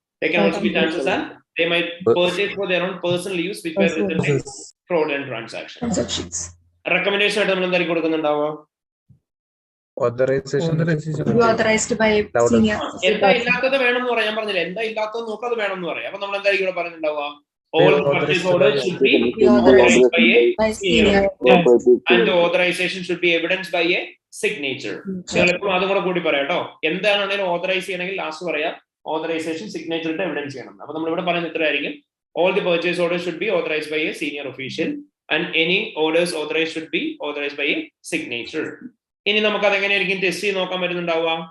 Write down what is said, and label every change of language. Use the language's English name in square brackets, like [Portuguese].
[English] They can also be chances that they might purchase for their own personal use which may result in fraudulent transactions. [Malayalam] Recommendation ആയിട്ട് നമ്മൾ എന്തായിരിക്കും കൊടുക്കുന്നുണ്ടാവുക? [English] authorized by senior. [Malayalam] എന്താ ഇല്ലാത്തത് വേണമെന്ന് പറയാൻ പറഞ്ഞില്ല. എന്താ ഇല്ലാത്തത് നോക്കാതെ വേണമെന്ന് പറയാം. അപ്പൊ നമ്മൾ എന്തായിരിക്കും ഇവിടെ പറയുന്നുണ്ടാവുക? [English] All purchase orders should be authorized by a senior and the authorization should be evidenced by a signature. [Malayalam] നിങ്ങൾ എപ്പോഴും അതും കൂടെ കൂടി പറയാം കേട്ടോ. എന്താണെങ്കിലും ഓതറൈസ് ചെയ്യണമെങ്കിൽ ലാസ്റ്റ് പറയാം ഓതറൈസേഷൻ സിഗ്നേച്ചർ ഇട്ട് എവിഡൻസ് ചെയ്യണം. അപ്പൊ നമ്മൾ ഇവിടെ പറയുന്നത് ഇത്രയായിരിക്കും. [English] All the purchase orders should be authorized by a senior official and any orders authorized should be authorized by a signature. [Malayalam] ഇനി നമുക്ക് അതെങ്ങനെയായിരിക്കും ടെസ്റ്റ് ചെയ്ത് നോക്കാൻ പറ്റുന്നുണ്ടാവുക?